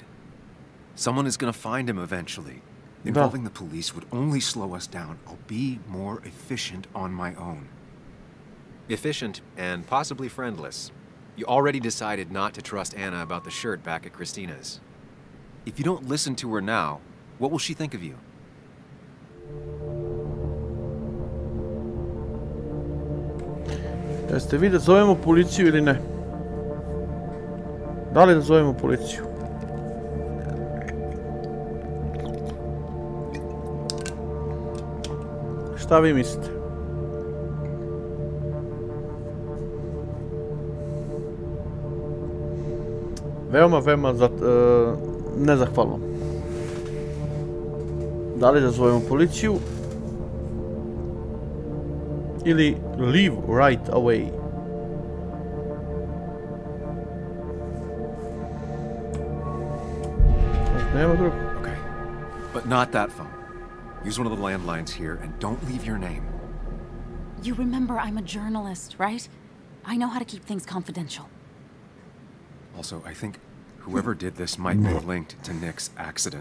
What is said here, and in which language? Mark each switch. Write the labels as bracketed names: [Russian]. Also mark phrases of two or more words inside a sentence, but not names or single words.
[English] Someone is gonna find him eventually. Involving the police would only slow us down. I'll be more efficient on my own. Efficient and possibly friendless. You already decided not to trust Anna about the shirt back at Christina's. If you don't listen to her now, what will she think of you? [Serbian] Jeste vi da zovemo policiju ili ne? Da li da zovemo policiju? Šta vi mislite? Veoma nezahvalno. Da li da zovemo policiju? Ili [English] leave right away? [Serbian] Nema drugo. [English] Okay. But not that phone. Use one of the landlines here and don't leave your name. You remember I'm a journalist, right? I know how to keep things confidential. Also, I think whoever did this might be linked to Nick's accident.